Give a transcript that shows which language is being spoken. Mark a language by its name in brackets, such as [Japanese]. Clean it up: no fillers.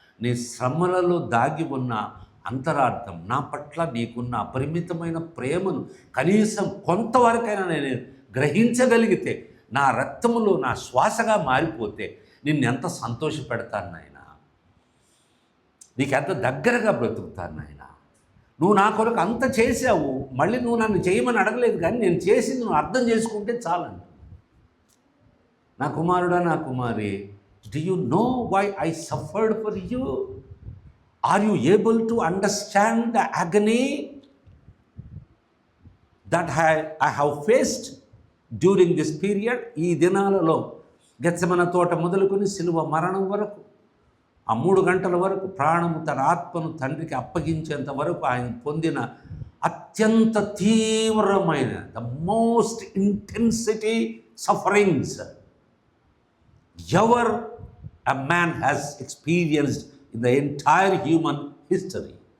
[Telugu] నీ శ్రమలలో దాగి ఉన్న అంతరార్థం, నా పట్ల నీకున్న అపరిమితమైన ప్రేమను కనీసం కొంతవరకైనా నేను గ్రహించగలిగితే, నా రక్తములో నా శ్వాసగా మారిపోతే నిన్నెంత సంతోషపెడతాను నాయన, నీకు ఎంత దగ్గరగా బ్రతుకుతాను నాయన. నువ్వు నా కొరకు అంత చేసావు, మళ్ళీ నువ్వు నన్ను చేయమని అడగలేదు, కానీ నేను చేసింది నువ్వు అర్థం చేసుకుంటే చాలంట. నా కుమారుడా, నా కుమారి, [English] do you know why I suffered for you? Are you able to understand the agony that I have faced during this period? [Telugu] ఈ దినాలలో గెత్సెమనే తోట మొదలుకొని శిలువ మరణం వరకు, ఆ 3 గంటల వరకు ప్రాణము తన ఆత్మను తండ్రికి అప్పగించేంత వరకు ఆయన పొందిన అత్యంత తీవ్రమైన [English] The most intensity sufferings ever a man has experienced in the entire human history.